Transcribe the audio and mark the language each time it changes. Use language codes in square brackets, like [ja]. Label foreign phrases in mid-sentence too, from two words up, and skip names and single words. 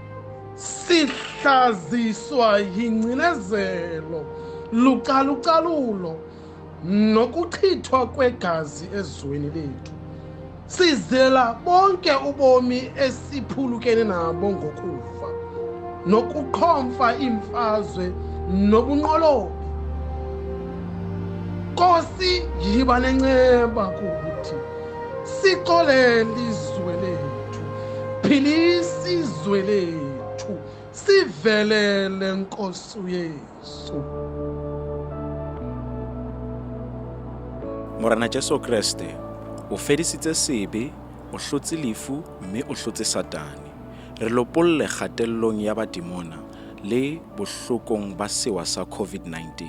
[xh] sihlaziswa yingcinezelo lucalucalulo nokuchithwa kwegazi ezweni lethu sizela bonke ubomi esiphulukene nabo ngokufa nokuqhomfa imfazwe nobunqolobi Nkosi yiba nenceba kuthi sixolele izwe lethu philisa izwe lethu sivelele Nkosi uYesu. [st] Morena Jesu Kriste o fedisitse sebe, o hlotse lefu mme o hlotse Satane. Re lopolle kgatellong ya badimona le bohlokong ba sewa sa COVID-19.